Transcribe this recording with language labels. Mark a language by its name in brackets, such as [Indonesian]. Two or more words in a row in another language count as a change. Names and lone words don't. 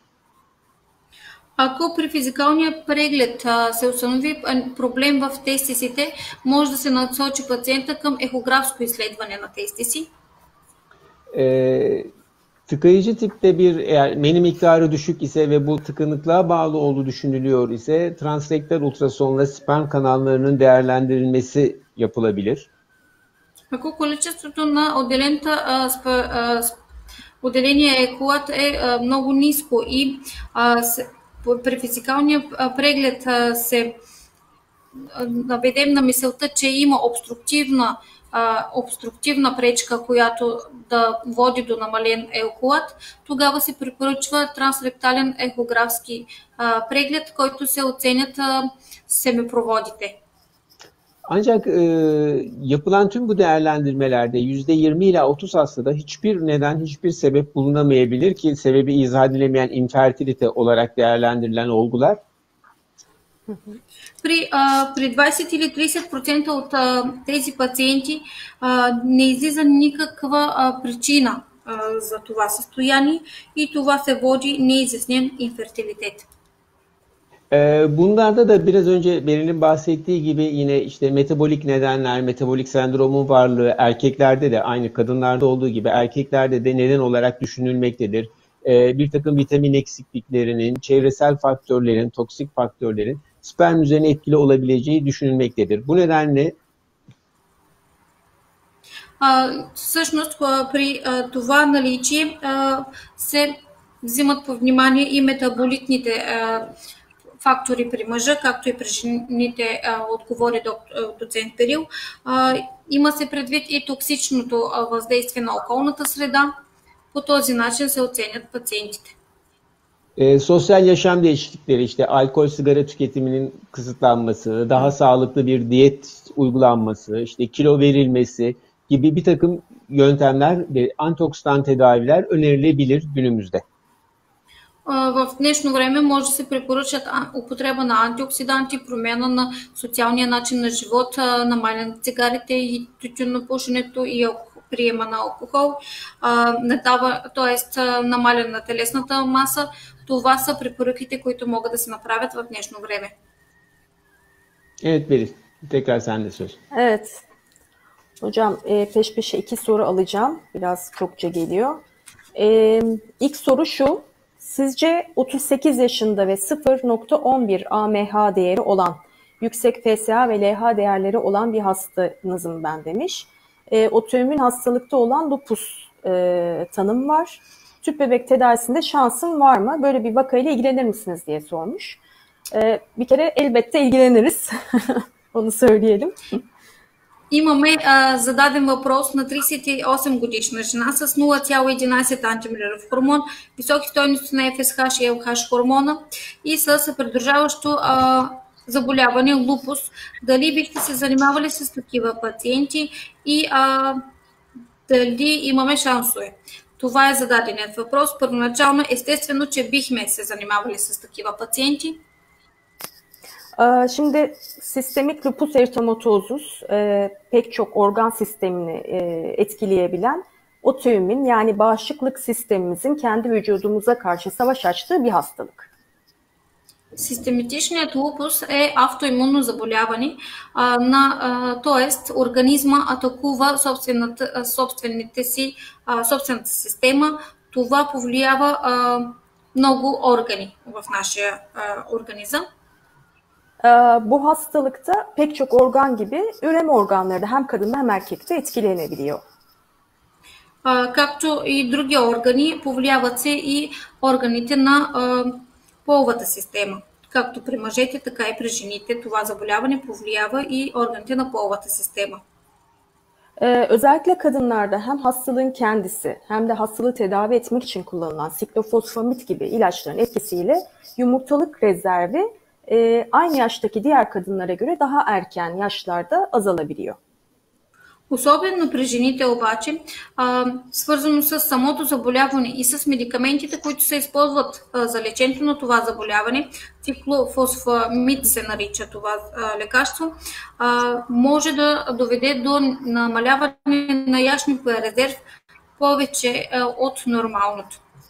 [Bulgarian] Ако при физикалния преглед се установи проблем в тестисите, може да се насочи пациента към ехографско изследване на тестиси. [Turkish] Tıkayıcı tipte eğer meni miktarı düşük ise ve bu tıkanıklığa bağlı olduğu düşünülüyor ise transrektal ultrasonla sperm kanallarının değerlendirilmesi yapılabilir. [Bulgarian] Ако количеството на отделения екулат е много ниско и при физикалния преглед се наведем на мисълта, че има обструктивна пречка, която да води до намален екулат, тогава се препоръчва трансректален ехографски преглед, който се оценят семипроводите. [Turkish] Ancak yapılan tüm bu değerlendirmelerde %20 ila 30 hastada hiçbir sebep bulunamayabilir ki sebebi izah edilemeyen infertilite olarak değerlendirilen olgular. [Bulgarian] При 20 или 30% от тези пациенти не излиза никаква причина за това състояние и това се води неизяснен инфертилитет. [Turkish] Bunlarda da biraz önce Beril'in bahsettiği gibi yine işte metabolik nedenler, metabolik sendromun varlığı erkeklerde de aynı kadınlarda olduğu gibi erkeklerde de neden olarak düşünülmektedir. Bir takım vitamin eksikliklerinin, çevresel faktörlerin, toksik faktörlerin sperm üzerine etkili olabileceği düşünülmektedir. Bu nedenle [Bulgarian] всъщност при това наличие се взимат по внимание и метаболитните фактори при мъжа, както и при жените, отговори доцент Берил. Има се предвид и токсичното въздействие на околната среда. По този начин се оценят пациентите. [Turkish] Sosyal yaşam değişiklikleri işte alkol, sigara tüketiminin kısıtlanması, daha sağlıklı bir diyet uygulanması, işte kilo verilmesi gibi bir takım yöntemler ve antioksidan tedaviler önerilebilir günümüzde. [Bulgarian] В днешно време може да се препоръчат употреба на антиоксиданти, промяна на социалния начин на живот, намаляне на цигарите и тютюнопушенето и приема на алкохол, т.е. намаляне на телесната маса. Това са препоръките, които могат да се направят в днешно време. [Turkish] Evet Beril, tekrar sende söz. Evet. Hocam peş peşe 2 soru alacağım. Biraz çokça geliyor. İlk soru şu. Sizce 38 yaşında ve 0.11 AMH değeri olan, yüksek FSH ve LH değerleri olan bir hastanızım ben demiş. Otoimmün hastalıkta olan lupus tanım var. Tüp bebek tedavisinde şansım var mı? Böyle bir vakayla ilgilenir misiniz diye sormuş. Bir kere elbette ilgileniriz. Onu söyleyelim. [Bulgarian] Имаме зададен въпрос на 38 годишна жена с 0,11 антимиляров хормон, високи стойности на ФСХ и ЛХ хормона и с придружаващо заболяване лупус. Дали бихте се занимавали с такива пациенти и дали имаме шансове? Това е зададеният въпрос. Първоначално естествено, че бихме се занимавали с такива пациенти. [Turkish] Şimdi sistemik lupus eritematosus pek çok organ sistemini etkileyebilen otoimmün yani bağışıklık sistemimizin kendi vücudumuza karşı savaş açtığı bir hastalık. [Bulgarian] Систематичният лупус е автоимунно заболяване, т.е. организма атакува собствената система. Това повлиява много органи в нашия организъм. [Turkish] Bu hastalıkta pek çok organ gibi üreme organları da hem kadında hem erkekte etkilenebiliyor. [Bulgarian] Както и други органи, повлияват се и органите на половата система. Както при мъжете, така и при жените. Това заболяване повлиява и органите на половата система. [Turkish] Özellikle kadınlarda hem hastalığın kendisi hem de hastalığı tedavi etmek için kullanılan siklofosfamid gibi ilaçların etkisiyle yumurtalık rezervi aynı yaştaki diğer kadınlara göre daha erken yaşlarda azalabiliyor. [Bulgarian] Особено при жените обаче, свързано с самото заболяване и с медикаментите, които се използват за лечението на това заболяване, циклофосфамид се нарича това лекарство, може да доведе до намаляване на яшниковия резерв повече от нормалното.